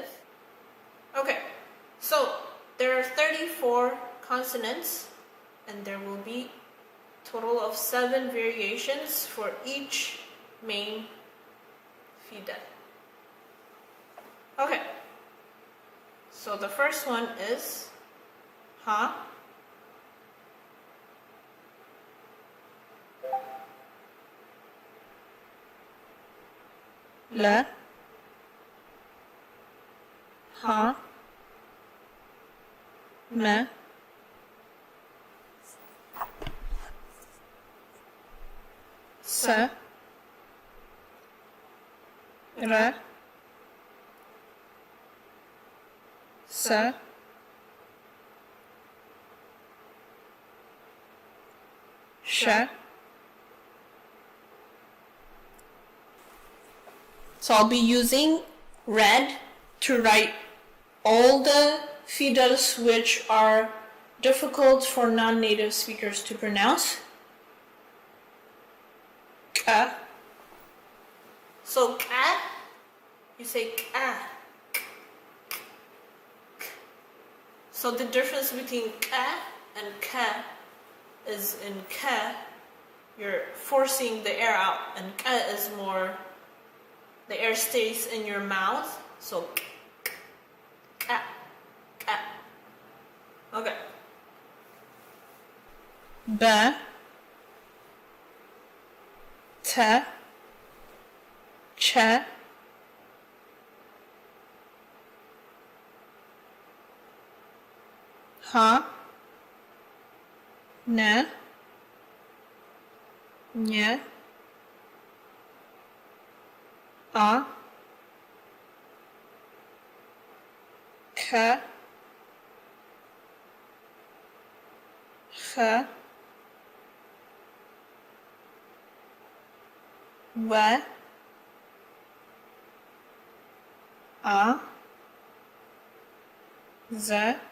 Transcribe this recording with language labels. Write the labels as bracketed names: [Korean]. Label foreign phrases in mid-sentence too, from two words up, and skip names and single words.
[English] Okay, so there are 34 consonants, and there will be a total of 7 variations for each main Fidel. Okay, so the first one is ha. [Amharic] La, ሐ, መ, ሠ, ረ, ሰ, ሸ. [English] So I'll be using red to write all the Fidels which are difficult for non-native speakers to pronounce. Ka. So ka, you say ka. So the difference between ka and ka is in ka, you're forcing the air out, and ka is more, the air stays in your mouth, so ka, ka. Okay. [Amharic] በ, ተ, ቸ, ኀ, ነ, ኘ, አ, ከ, ኸ, ወ, ዐ, ዘ,